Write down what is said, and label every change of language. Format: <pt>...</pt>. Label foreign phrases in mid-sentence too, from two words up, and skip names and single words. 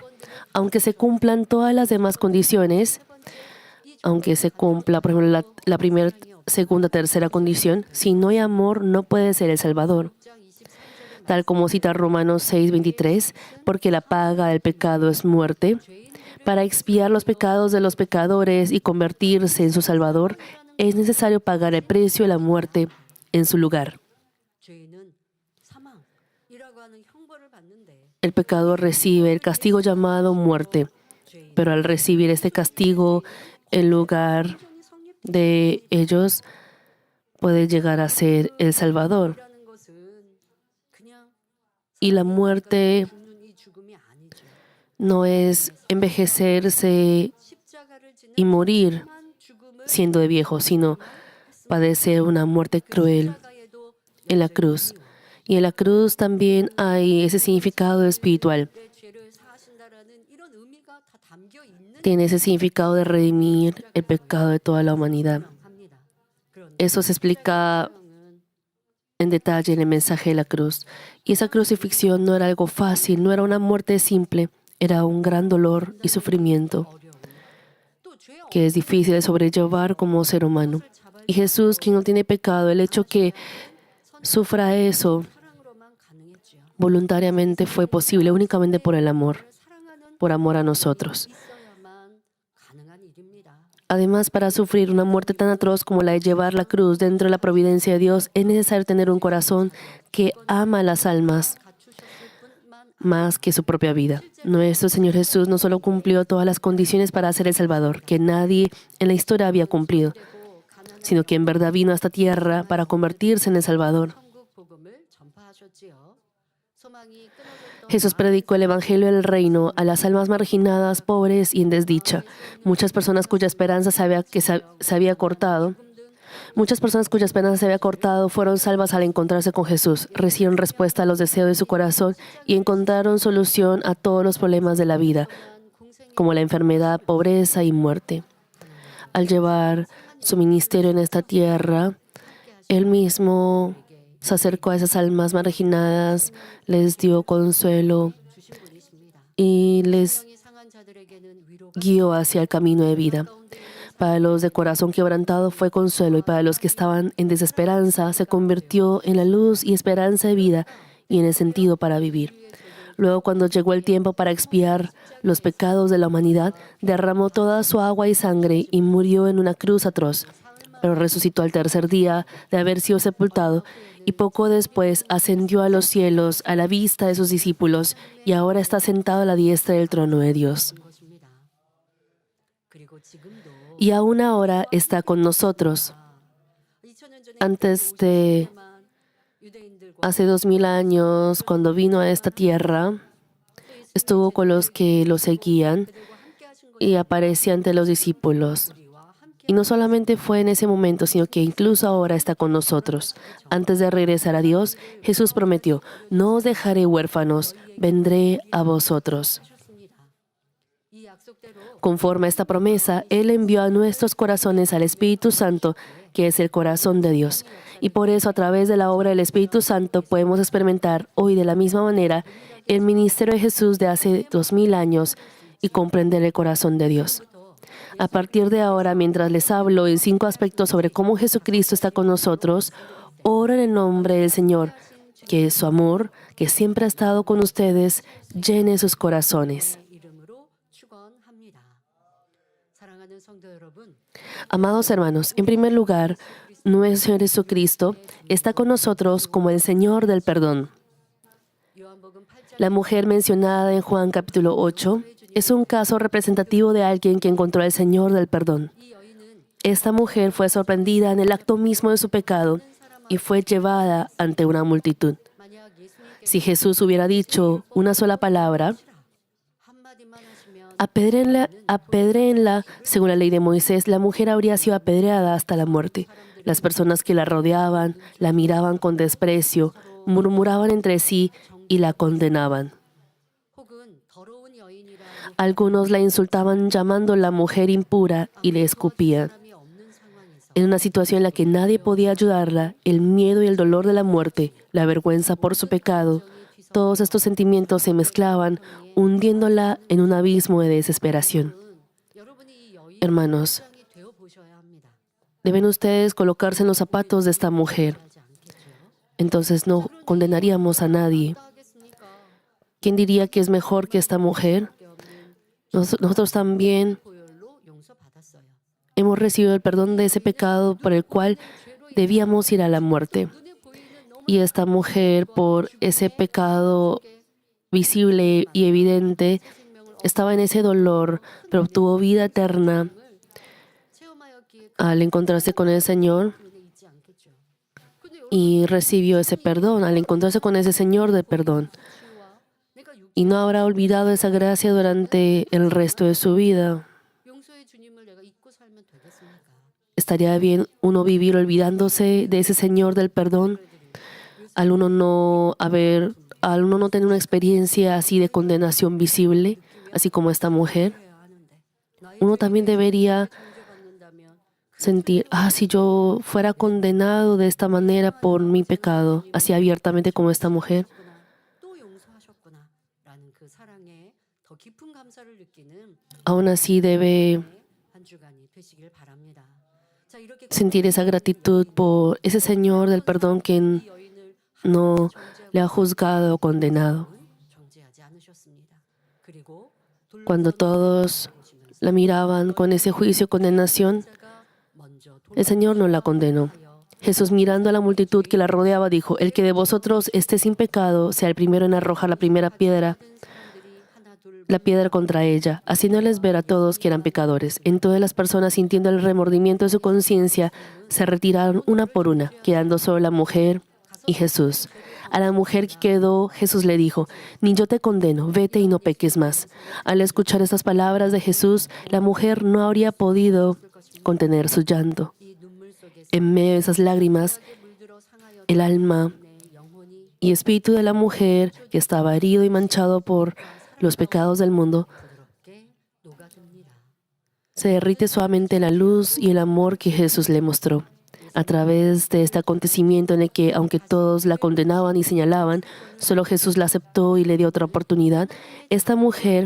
<es>Aunque se cumplan todas las demás condiciones, aunque se cumpla, por ejemplo, la primera, segunda, tercera condición, si no hay amor, no puede ser el Salvador. Tal como cita Romanos 6:23, porque la paga del pecado es muerte. Para expiar los pecados de los pecadores y convertirse en su Salvador, es necesario pagar el precio de la muerte en su lugar.</es> <ko>죄는 사망이라고 하는 형벌을 받는데</ko> <es>El pecador recibe el castigo llamado muerte, pero al recibir este castigo en lugar de ellos, puede llegar a ser el Salvador.</es> <ko>라는 것은 그냥</ko> <es>Y la muerte</es> <ko>죽는 이 죽음이 아니죠.</ko> <es>no es envejecerse</es> <ko>십자가를 지는</ko> <es>y morir</es> <ko>한 죽음을</ko> <es>siendo de viejo, sino padecer una muerte cruel</es> <ko>십자가에도</ko> <es>en la cruz. Y en la cruz también hay ese significado espiritual.</es> <ko>내 죄를 사하신다라는 이런 의미가 다 담겨 있는</ko> <es>Tiene ese significado de redimir el pecado de toda la humanidad.</es> <ko>합니다. 그런데</ko> <es>Eso se explica</es> <ko>사랑은</ko> <es>en detalle en el mensaje de la cruz. Y esa crucifixión no era algo fácil, no era una muerte simple, era un gran dolor y sufrimiento</es> <ko>어려운 또 죄</ko> <es>que es difícil de sobrellevar como ser humano. Y Jesús, quien no tiene pecado, el hecho que sufra eso</es> <ko>사랑으로만 가능했지요.</ko> <es>voluntariamente fue posible únicamente por el amor,</es> <ko>사랑하는</ko> <es>por amor a nosotros.</es> <ko>있어야만 가능한 일입니다.</ko> <es>Además, para sufrir una muerte tan atroz como la de llevar la cruz dentro de la providencia de Dios, es necesario tener un corazón que ama a las almas</es> <ko>갖추셨을 뿐만</ko> <es>más que su propia vida. Nuestro Señor Jesús no solo cumplió todas las condiciones para ser el Salvador, que nadie en la historia había cumplido,</es> <ko>되고 가난한</ko> <es>sino que en verdad vino a esta tierra para convertirse en el Salvador.</es> <ko>천국 복음을 전파하셨지요. 소망이 끊어졌던</ko> <es>Jesús predicó el Evangelio del Reino a las almas marginadas, pobres y en desdicha. Muchas personas cuya esperanza se había cortado fueron salvas al encontrarse con Jesús, recibieron respuesta a los deseos de su corazón y encontraron solución a todos los problemas de la vida, como la enfermedad, pobreza y muerte. Al llevar su ministerio en esta tierra, Él mismo se acercó a esas almas marginadas, les dio consuelo</es> <ko>주신 분이십니다.</ko> <es>y les</es> <ko>영이 상한 자들에게는 위로가</ko> <es>guió hacia el camino de vida. Para los de corazón quebrantado fue consuelo y para los que estaban en desesperanza se convirtió en la luz y esperanza de vida y en el sentido para vivir. Luego, cuando llegó el tiempo para expiar los pecados de la humanidad, derramó toda su agua y sangre y murió en una cruz atroz. Pero resucitó al tercer día de haber sido sepultado y poco después ascendió a los cielos a la vista de sus discípulos y ahora está sentado a la diestra del trono de Dios.</es> <ko>것입니다. 그리고 지금도</ko> <es>Y aún ahora está con nosotros.</es> <ko>2000년 전에</ko> <es>Antes de</es> <ko>유대인들과</ko> <es>hace 2000 años, cuando vino a esta tierra, estuvo con los que lo seguían</es> <ko>함께 하신</ko> <es>y aparecía ante los discípulos.</es> <ko>우리와 함께</ko> <es>Y no solamente fue en ese momento, sino que incluso ahora está con nosotros. Antes de regresar a Dios, Jesús prometió, no os dejaré huérfanos, vendré a vosotros.</es> <ko>하셨습니다. 이 약속대로</ko> <es>Conforme a esta promesa, Él envió a nuestros corazones al Espíritu Santo, que es el corazón de Dios. Y por eso, a través de la obra del Espíritu Santo, podemos experimentar hoy de la misma manera el ministerio de Jesús de hace 2000 años y comprender el corazón de Dios. A partir de ahora, mientras les hablo en 5 aspectos sobre cómo Jesucristo está con nosotros, oro en el nombre del Señor, que su amor, que siempre ha estado con ustedes, llene sus corazones.</es> <ko>이름으로 축원합니다. 사랑하는 성도 여러분,</ko> <es>Amados hermanos, en primer lugar, nuestro Señor Jesucristo está con nosotros como el Señor del perdón.</es> <ko>요한복음 8장</ko> <es>La mujer mencionada en Juan capítulo 8 es un caso representativo de alguien que encontró al Señor del perdón.</es> <ko>이 여인은</ko> <es>Esta mujer fue sorprendida en el acto mismo de su pecado y fue llevada ante una multitud.</es> <ko>만약 예수님께</ko> <es>Si Jesús hubiera dicho una sola palabra,</es> <ko>한마디만 하시면</ko> <es>apedréenla, según la ley de Moisés, la mujer habría sido apedreada hasta la muerte. Las personas que la rodeaban, la miraban con desprecio, murmuraban entre sí y la condenaban.</es> <ko>혹은 더러운 여인이라고</ko> <es>Algunos la insultaban llamándola mujer impura y le escupían.</es> <ko>사람이 없는 상황에서</ko> <es>En una situación en la que nadie podía ayudarla, el miedo y el dolor de la muerte, la vergüenza por su pecado, todos estos sentimientos se mezclaban, hundiéndola en un abismo de desesperación.</es> <ko>여러분이 이 여인의</ko> <es>Hermanos,</es> <ko>입장이 되어 보셔야 합니다.</ko> <es>deben ustedes colocarse en los zapatos de esta mujer.</es> <ko>하지 않겠죠?</ko> <es>Entonces no condenaríamos a nadie.</es> <ko>하겠습니까?</ko> <es>¿Quién diría que es mejor que esta mujer? Nosotros también</es> <ko>보혈로 용서받았어요.</ko> <es>hemos recibido el perdón de ese pecado por el cual debíamos ir a la muerte.</es> <ko>눈에 보이는 너무</ko> <es>Y esta mujer, por ese pecado visible y evidente, estaba en ese dolor, pero obtuvo vida eterna</es> <ko>체험하였기에</ko> <es>al encontrarse con el Señor</es> <ko>눈에 있지 않겠죠. 근데</ko> <es>y recibió ese perdón al encontrarse con ese Señor de perdón.</es> <ko>여러분과 내가</ko> <es>Y no habrá olvidado esa gracia durante el resto de su vida.</es> <ko>용서의 주님을 내가 잊고 살면 되겠습니까?</ko> <es>Estaría bien uno vivir olvidándose de ese Señor del perdón al uno no tener una experiencia así de condenación visible, así como esta mujer.</es> <ko>해야 하는데 나의</ko> <es>Uno también debería</es> <ko>정죄받는다면</ko> <es>sentir, si yo fuera condenado de esta manera por mi pecado, así abiertamente como esta mujer,</es> <ko>또 용서하셨구나라는 그 사랑에 더 깊은 감사를 느끼는</ko> <es>aún así debe</es> <ko>한 주간이 되시길 바랍니다. 자, 이렇게</ko> <es>sentir esa gratitud por ese Señor del perdón que</es> <ko>이 여인을</ko> <es>no le ha juzgado o condenado.</es> <ko>정죄하지 않으셨습니다. 그리고</ko> <es>Cuando todos la miraban con ese juicio y condenación,</es> <ko>돌자가 먼저</ko> <es>el Señor no la condenó. Jesús, mirando a la multitud que la rodeaba, dijo, el que de vosotros esté sin pecado, sea el primero en arrojar la primera piedra, la piedra contra ella, haciéndoles ver a todos que eran pecadores. Entonces las personas, sintiendo el remordimiento de su conciencia, se retiraron una por una, quedando solo la mujer y Jesús. A la mujer que quedó, Jesús le dijo, ni yo te condeno, vete y no peques más. Al escuchar estas palabras de Jesús, la mujer no habría podido contener su llanto.</es> <ko>이 눈물 속에서</ko> <es>En medio de esas lágrimas,</es> <ko>물들어 상하여</ko> <es>el alma</es> <ko>내 영혼이</ko> <es>y espíritu de la mujer, que estaba herido y manchado por los pecados del mundo,</es> <ko>부드럽게 녹아듭니다.</ko> <es>se derrite suavemente la luz y el amor que Jesús le mostró. A través de este acontecimiento en el que, aunque todos la condenaban y señalaban, solo Jesús la aceptó y le dio otra oportunidad, esta mujer</es>